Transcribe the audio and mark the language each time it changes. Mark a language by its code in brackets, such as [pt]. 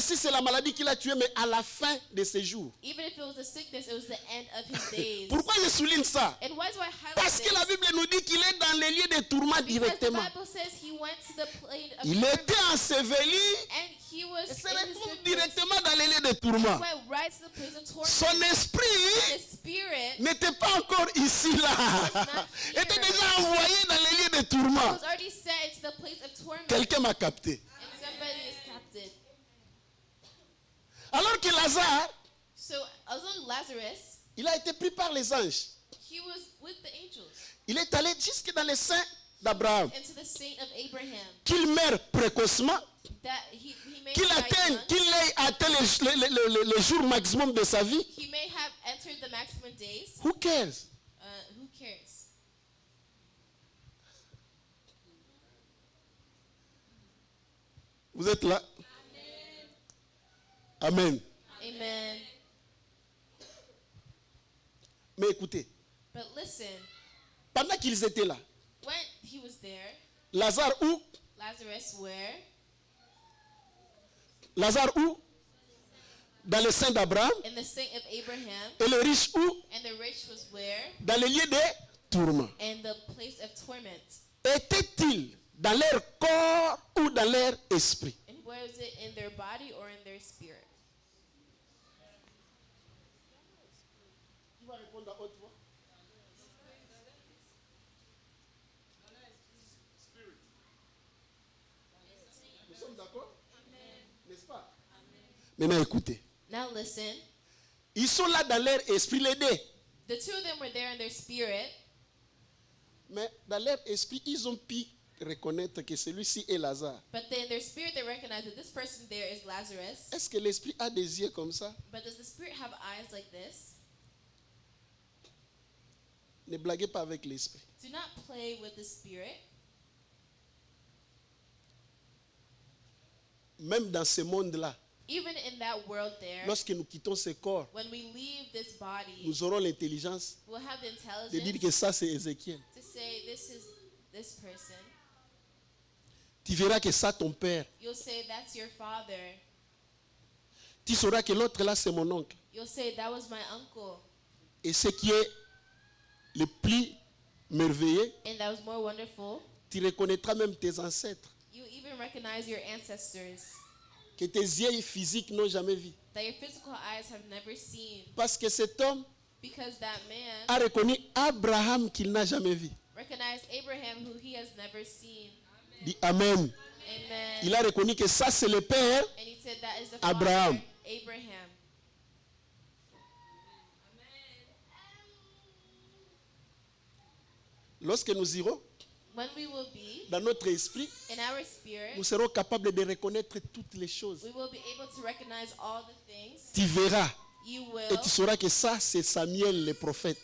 [fr] si c'est la maladie qui l'a tué, mais à la fin de ses jours. [en] Even if it was a sickness, it was the end of his days. [fr] Pourquoi je souligne ça? [en] And why do I highlight [fr] Parce que [en] this? [fr] la Bible nous dit qu'il est dans les lieux de tourment [en] Because the [fr] directement. [en] Bible says he went to the plane of [fr] Il [en] torment, [fr] était enseveli [en] and he was [fr] et se [en] in his [fr] retrouve [en] good place. [fr] directement dans les lieux de tourment. [en] Went right to the place of torment. [fr] Son esprit [en] His spirit [fr] n'était pas encore ici là. Était déjà envoyé dans les lieux de tourment. [en] was already sent into the place of torment, [fr] Quelqu'un m'a capté. [en] and somebody is captive. [fr] Alors que Lazare, [en] So, although Lazarus, [fr] il a été pris par les anges. [en] he was with the angels, [fr] Il est allé jusque dans les seins d'Abraham. [en] and to the saint of Abraham, [fr] Qu'il meure précocement, [en] that he may [fr] qu'il [en] die young. [fr] ait atteint le jour maximum de sa vie. [en] He may have entered the maximum days. Who cares? Who cares? [fr] Vous êtes là? [en] Amen. Amen. [fr] Mais écoutez, [en] But listen, [fr] pendant qu'ils étaient là, [en] when he was there, [fr] Lazare où? [en] Lazarus where? [fr] Lazare où? Dans le sein d'Abraham. [en] In the saint of Abraham, [fr] Et le riche où? [en] and the rich was where? [fr] Dans les lieux de tourment. [en] In the place of torment. [fr] Était-il dans leur corps ou dans leur esprit? [en] And where is it, in their body or in their spirit? [fr] Qui va répondre à haute voix? Nous sommes d'accord? N'est-ce pas? Maintenant écoutez. [en] Now listen, [fr] Ils sont là dans leur esprit, les deux. [en] the two of them were there in their spirit, [fr] Mais dans leur esprit, ils ont pu reconnaître que celui-ci est Lazare. [en] but then in their spirit they recognized that this person there is Lazarus. [fr] Est-ce que l'esprit a des yeux comme ça? [en] But does the spirit have eyes like this? [fr] Ne blaguez pas avec l'esprit. [en] Do not play with the spirit. [fr] Même dans ce monde-là, [en] Even in that world there, [fr] lorsque nous quittons ce corps, [en] when we leave this body, [fr] nous aurons l'intelligence [en] we'll have the [fr] de dire [en] intelligence [fr] que ça c'est Ézéchiel. [en] to say this is this person. [fr] Tu verras que ça ton père. [en] You'll say that's your father. [fr] tu sauras que l'autre là, c'est mon oncle. [en] you'll say, that was my uncle. [fr] Et ce qui est le plus merveilleux, [en] And that was more wonderful. [fr] tu reconnaîtras même tes ancêtres, [en] You even recognize your ancestors [fr] que tes yeux physiques n'ont jamais vu. [en] that your physical eyes have never seen. [fr] Parce que cet homme [en] Because that man [fr] a reconnu Abraham qu'il n'a jamais vu. [en] recognized Abraham who he has never seen. [fr] Dis Amen. [en] Amen. [fr] Il a reconnu que ça c'est le père. [en] And he said that is the [fr] Abraham. [en] father, Abraham. [fr] Lorsque nous irons [en] When we will be [fr] dans notre esprit, [en] in our spirit, [fr] nous serons capables de reconnaître toutes les choses. [en] we will be able to recognize all the things. [fr] Tu verras [en] You [fr] et [en] will, [fr] tu sauras que ça c'est Samuel le prophète.